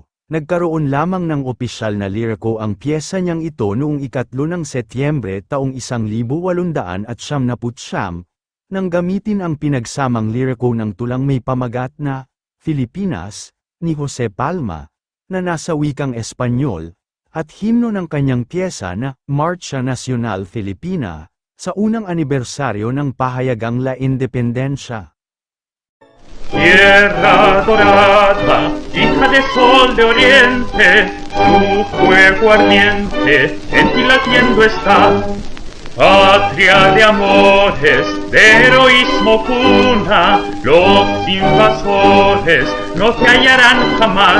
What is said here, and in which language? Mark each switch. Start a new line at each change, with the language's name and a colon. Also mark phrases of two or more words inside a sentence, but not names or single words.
Filipino: Nagkaroon lamang ng opisyal na liriko ang piyesa niyang ito noong 3 ng Setyembre taong 1899, nang gamitin ang pinagsamang liriko ng tulang may pamagat na Filipinas, ni Jose Palma, na nasa wikang Espanyol, at himno ng kanyang piyesa na Marcha Nacional Filipina, sa unang anibersaryo ng pahayagang La Independencia.
Spanish: Tierra dorada, hija de sol de oriente, tu fuego ardiente en ti latiendo está. Patria de amores, de heroísmo cuna, los invasores no te hallarán jamás.